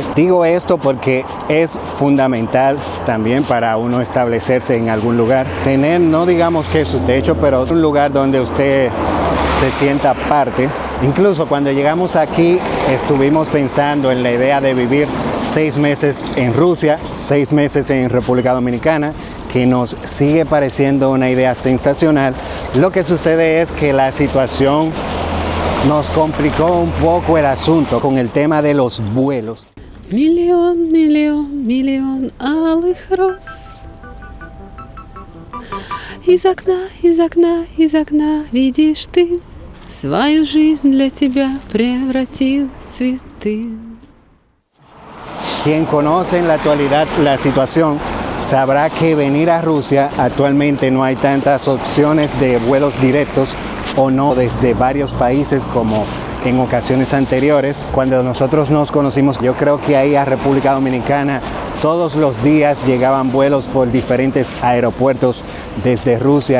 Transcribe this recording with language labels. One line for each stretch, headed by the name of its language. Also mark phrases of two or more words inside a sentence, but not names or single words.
Spanish: Digo esto porque es fundamental también para uno establecerse en algún lugar, tener, no digamos que su techo, pero un lugar donde usted se sienta parte Incluso cuando llegamos aquí estuvimos pensando en la idea de vivir 6 meses en Rusia, 6 meses en República Dominicana, que nos sigue pareciendo una idea sensacional. Lo que sucede es que la situación nos complicó un poco el asunto con el tema de los vuelos.
Russian: Миллион, миллион, миллион алых роз. Из окна, из окна, из окна видишь ты, свою жизнь для тебя превратил в цветы.
Spanish: Quien conoce en la actualidad la situación sabrá que venir a Rusia actualmente no hay tantas opciones de vuelos directos o no desde varios países como en ocasiones anteriores. Cuando nosotros nos conocimos, yo creo que ahí a República Dominicana todos los días llegaban vuelos por diferentes aeropuertos desde Rusia.